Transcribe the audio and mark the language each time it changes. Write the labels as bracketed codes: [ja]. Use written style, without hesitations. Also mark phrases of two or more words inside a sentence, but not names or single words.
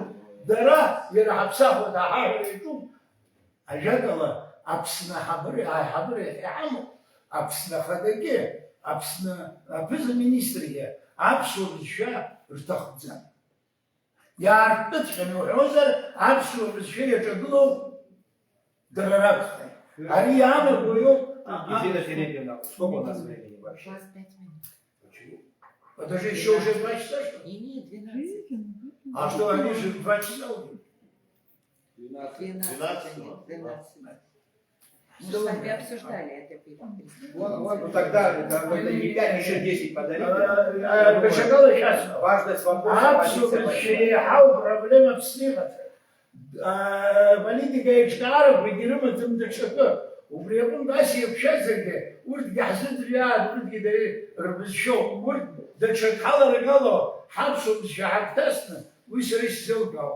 [ab] Дара иара ҳаԥсахуа даҳаҳәара иаҿуп. Ажәакала, Аԥсны аиҳабыра иҳамоу, Аԥсны Ахадагьы, Аԥсны аԥыза-министргьы аԥсуа бызшәа рҭахӡам. Иаартыҵәҟьаны уҳәозар, аԥсуа бызшәа иаҿагылоу дара ракәхеит. Ари иаанаго иоуп. [ru] Елена Филипповна, сколько у нас времени вообще? Сейчас 5 минут. Почему? Подожди, еще уже 2 часа, что ли? Не, 12. А что, они же 2 часа уже? 12. Мы с вами обсуждали это. Ну тогда это не 5, еще 10 подарили. Бешагала сейчас. Важность вопроса. [ab] Аԥсуа бызшәа еиҳау проблема Аԥсны иҟаҵа. Политика еиҿкаарақәагьы рымаӡам даҽакы. Убри аҟнытә ас еиқәшәазаргьы, урҭгьы ҳзыӡырҩаат, урҭгьы дара рбызшәоуп. Урҭ даҽак ҳаларгало, ҳаԥсуа бызшәа ҳагәҭасны, уи сара исзеилкаауам.